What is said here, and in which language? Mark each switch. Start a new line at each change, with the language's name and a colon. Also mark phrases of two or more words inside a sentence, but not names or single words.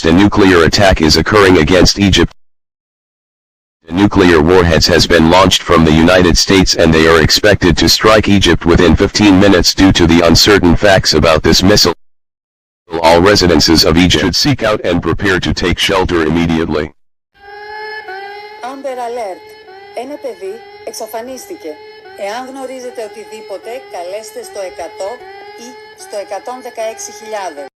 English: A nuclear attack is occurring against Egypt. Nuclear warheads has been launched from the United States and they are expected to strike Egypt within 15 minutes due to the uncertain facts about this missile. All residences of Egypt should seek out and prepare to take shelter immediately. Amber Alert.
Greek: Ένα παιδί εξαφανίστηκε. Εάν γνωρίζετε οτιδήποτε, καλέστε στο 100 ή στο 116.000.